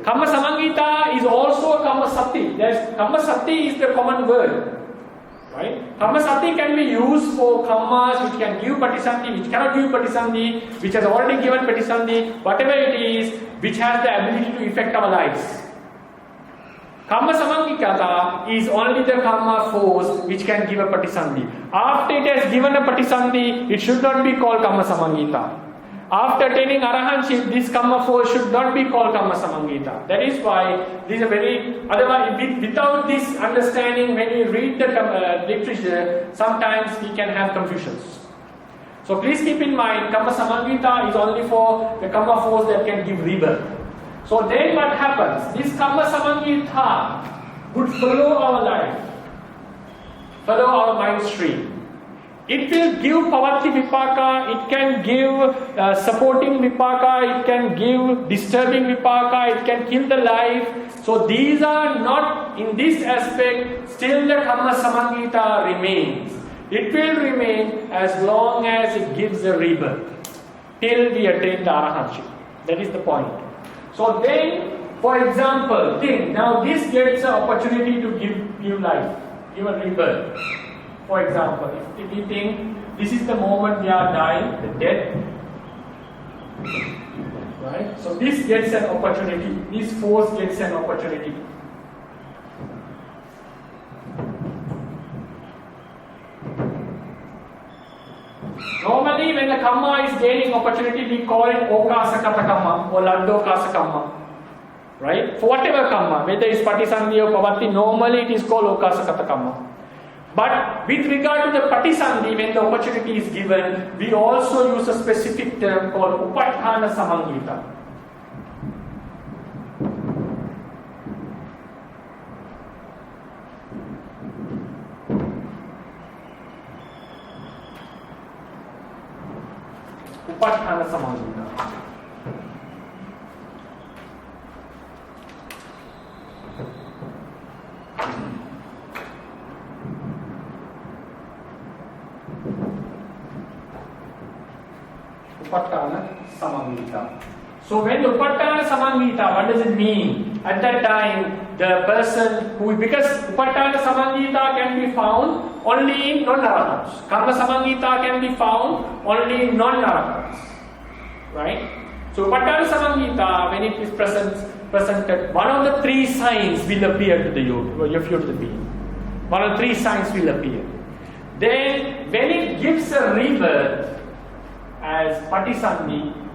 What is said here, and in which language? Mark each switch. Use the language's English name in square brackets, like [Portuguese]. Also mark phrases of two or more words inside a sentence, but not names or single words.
[Pali] Karma Samangita [English] is also a [Pali] Karma Sati. Karma Sati [English] is the common word. Right? [Pali] Karma Sati [English] can be used for karmas which can give Patisandhi, which cannot give Patisandhi, which has already given Patisandhi, whatever it is, which has the ability to affect our lives. [Pali] Kamma samangikata [English] is only the karma force which can give a patisandhi. After it has given a patisandhi, it should not be called [Pali] kamma samangita. [English] After attaining arahantship, this karma force should not be called [Pali] kamma samangita. [English] That is why these are very, otherwise without this understanding, when we read the literature, sometimes we can have confusions. So please keep in mind, [Pali] kamma samangita [English] is only for the karma force that can give rebirth. So then what happens? This [Pali] kamma samangita [English] would follow our life, follow our mind stream. It will give [Pali] pavati vipāka, [English] it can give supporting vipāka, it can give disturbing vipāka, it can kill the life. So these are not, in this aspect, still the [Pali] kamma samangita [English] remains. It will remain as long as it gives a rebirth, till we attain the arahantship. That is the point. So then, for example, think, now this gets an opportunity to give life, give a rebirth. For example, if we think this is the moment we are dying, the death, right? So this gets an opportunity, this force gets an opportunity. Normally, when the kamma is gaining opportunity, we call it [Pali] okasakata kamma [English] or [Pali] landokasa kamma. [English] Right? For whatever kamma, whether it's patisandhi or pavati, normally it is called [Pali] okasakata kamma. [English] But with regard to the patisandhi, when the opportunity is given, we also use a specific term called [Pali] upatthana samangita. Upatthana samangita. Upatthana samangita. [English] So when [Pali] upatthana samangita, [English] what does it mean? At that time, the person who, because [Pali] upatthana samangita [English] can be found only in non-arahants. [Pali] Kamma samangita [English] can be found only in non-arahants. Right? So [Pali] upatthana samangita, [English] when it is presented, one of the three signs will appear to the yogi, or to the being. One of the three signs will appear. Then, when it gives a rebirth as patisandhi,